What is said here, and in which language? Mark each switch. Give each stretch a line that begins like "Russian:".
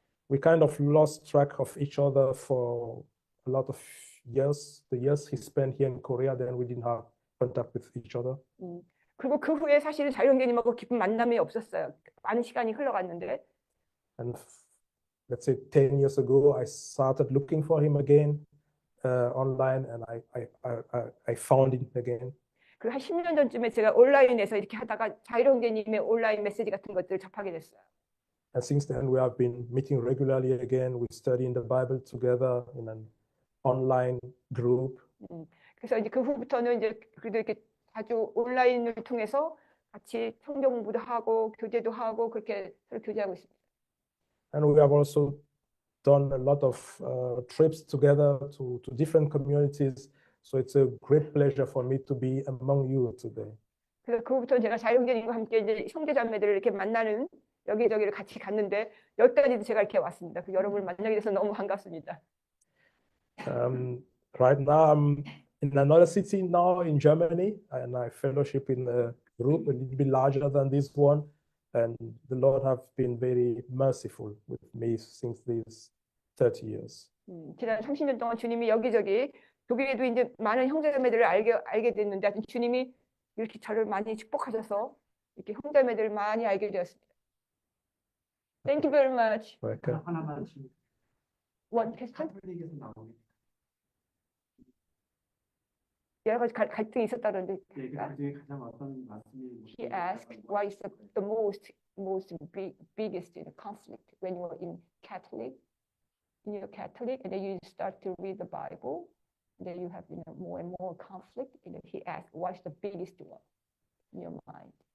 English: We kind of lost track of each other for a lot of years. The years he spent here in Korea, then we didn't have contact with each other.
Korean: 그리고 그 후에 사실은 자유형제님하고 깊은 만남이 없었어요. 많은 시간이 흘러갔는데.
English: And let's say 10 years ago, I started looking for him again online, and I found him again.
Korean: 그 한 10년 전쯤에 제가 온라인에서 이렇게 하다가 자유형제님의 온라인 메시지 같은 것들을 접하게 됐어요.
English: And since then, we have been meeting regularly again. We study in the Bible together in an online group.
Korean: 그래서 이제 그 후부터는 이제 그래도 이렇게 자주 온라인을 통해서 같이 성경 공부도 하고 교제도 하고 그렇게 서로 교제하고 있습니다.
English: And we have also done a lot of trips together to different communities. So it's a great pleasure for me to be among you today.
Korean: 그래서 그 후부터는 제가 자유형제님과 함께 이제 형제자매들을 이렇게 만나는 여기저기를 같이 갔는데 여기까지도 제가 이렇게 왔습니다. 그 여러분을 만나게 돼서 너무 반갑습니다.
English: Right now, I'm in another city now in Germany, and I fellowship in a group a little bit larger than this one. And the Lord have been very merciful with me since these 30 years.
Korean: 지난 30년 동안 주님이 여기저기 독일에도 이제 많은 형제자매들을 알게 됐는데 하여튼 주님이 이렇게 저를 많이 축복하셔서 이렇게 형제자매들을 많이 알게 되었습니다.
English: Thank you very much. Welcome.
Korean: 하나만
English: One question?
Korean: 카톨릭에서 나오는 여러 가지 갈등이 있었다는데. 그 중에 가장 어떤 말씀이
English: He asked, what is the most biggest conflict when you are in your Catholic, and then you start to read the Bible, and then you have more and more conflict. And then he asked, what is the biggest one in your mind?